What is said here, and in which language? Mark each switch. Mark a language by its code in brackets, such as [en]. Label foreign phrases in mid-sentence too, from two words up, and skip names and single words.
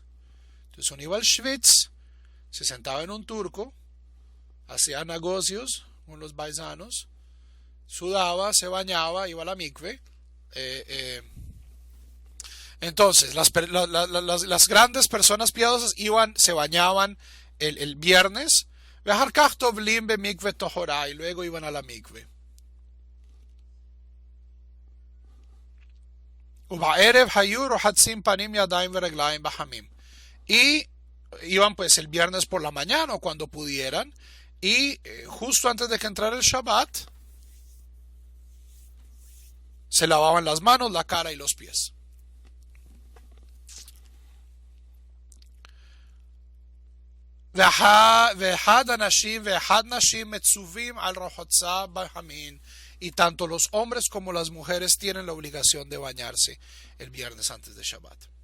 [es] Entonces uno iba al Schwitz, se sentaba en un turco, hacía negocios con los paisanos, sudaba, se bañaba, iba a la mikve. Entonces las grandes personas piadosas se bañaban el viernes, [he] ואחר כך טובלים במקוה טהרה, [es] y luego iban a la mikve. [he] ובערב היו רוחצים פנים ידיים ורגליים בחמים. [es] Y iban pues el viernes por la mañana o cuando pudieran, y justo antes de que entrara el Shabbat, se lavaban las manos, la cara y los pies. Y tanto los hombres como las mujeres tienen la obligación de bañarse el viernes antes de Shabbat.